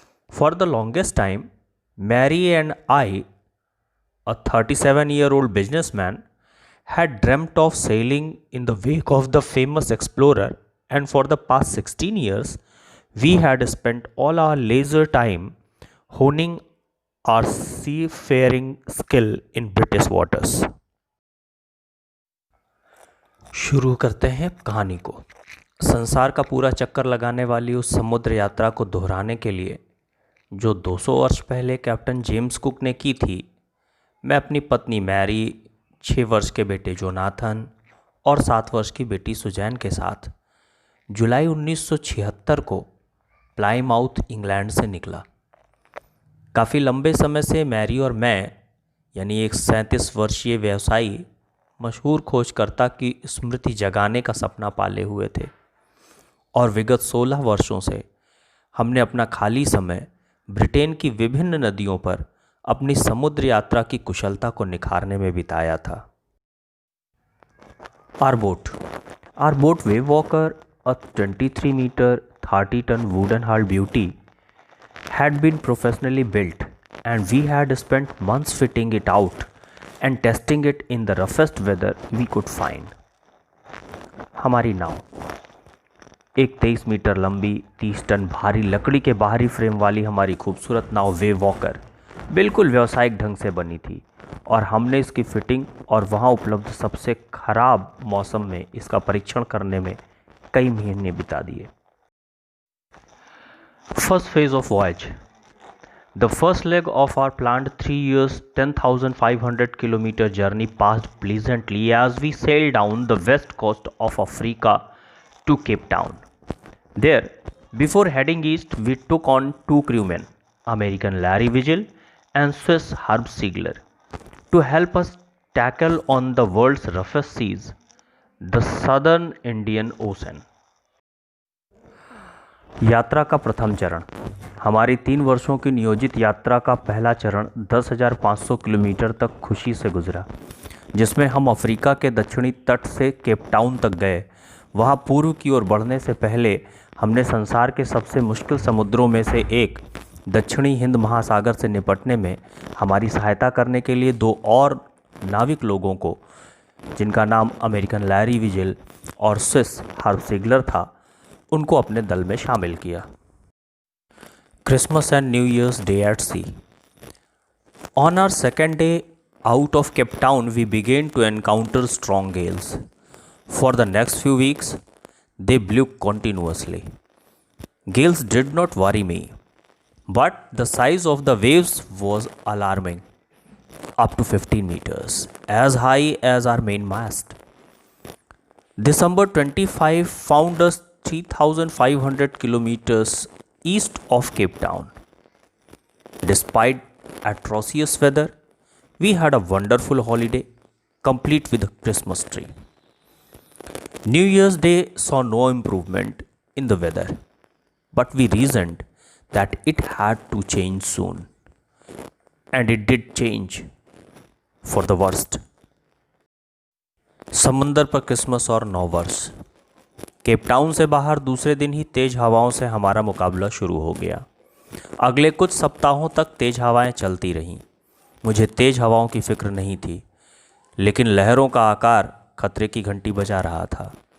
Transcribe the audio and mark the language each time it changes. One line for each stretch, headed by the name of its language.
English: For the longest time, Mary and I, a 37-year-old businessman, had dreamt of sailing in the wake of the famous explorer, and for the past 16 years, we had spent all our leisure time honing our seafaring skill in British waters.
Hindi: शुरू करते हैं कहानी को। संसार का पूरा चक्कर लगाने वाली उस समुद्र यात्रा को दोहराने के लिए जो 200 वर्ष पहले कैप्टन जेम्स कुक ने की थी, मैं अपनी पत्नी मैरी, 6 वर्ष के बेटे जोनाथन और 7 वर्ष की बेटी सुजैन के साथ जुलाई 1976 को प्लाईमाउथ, इंग्लैंड से निकला। काफ़ी लंबे समय से मैरी और मैं, यानी एक 37 वर्षीय व्यवसायी, मशहूर खोजकर्ता की स्मृति जगाने का सपना पाले हुए थे और विगत 16 वर्षों से हमने अपना खाली समय ब्रिटेन की विभिन्न नदियों पर अपनी समुद्र यात्रा की कुशलता को निखारने में बिताया था।
English: Our boat Wave Walker, a 23-meter, 30-ton wooden-hulled beauty, had been professionally built, and we had spent months fitting it out and testing it in the roughest weather we could find.
Hindi: हमारी नाव एक 23 metre लंबी, 30 ton भारी लकड़ी के बाहरी frame वाली हमारी खूबसूरत नाव वेव वॉकर बिल्कुल व्यावसायिक ढंग से बनी थी और हमने इसकी फिटिंग और वहाँ उपलब्ध सबसे खराब मौसम में इसका परीक्षण करने में कई महीने बिता दिए।
English: First phase of voyage. The first leg of our planned 3 years, 10,500 kilometer journey passed pleasantly as we sailed down the west coast of Africa to Cape Town. There, before heading east, we took on 2 crewmen, American Larry Vigil and Swiss Herb Siegler, to help us tackle on the world's roughest seas, the Southern Indian Ocean.
Hindi: यात्रा का प्रथम चरण। हमारी 3 वर्षों की नियोजित यात्रा का पहला चरण 10,500 किलोमीटर तक खुशी से गुजरा, जिसमें हम अफ्रीका के दक्षिणी तट से केप टाउन तक गए। वहां पूर्व की ओर बढ़ने से पहले हमने संसार के सबसे मुश्किल समुद्रों में से एक दक्षिणी हिंद महासागर से निपटने में हमारी सहायता करने के लिए 2 और नाविक लोगों को, जिनका नाम अमेरिकन लैरी विजिल और स्विस हर्ब सिगलर था, उनको अपने दल में शामिल किया।
English: Christmas and New Year's Day at sea. On our second day out of Cape Town, we began to encounter strong gales. For the next few weeks, they blew continuously. Gales did not worry me, but the size of the waves was alarming, up to 15 meters, as high as our mainmast. December 25 found us 3,500 kilometers east of Cape Town. Despite atrocious weather, we had a wonderful holiday, complete with a Christmas tree. New Year's Day saw no improvement in the weather, but we reasoned that it had to change soon. And it did change for the worst.
Hindi: समुंदर पर Christmas और नव वर्ष। Cape Town से बाहर दूसरे दिन ही तेज हवाओं से हमारा मुकाबला शुरू हो गया। अगले कुछ सप्ताहों तक तेज हवाएं चलती रहीं। मुझे तेज हवाओं की फिक्र नहीं थी, लेकिन लहरों का आकार खतरे की घंटी बजा रहा था।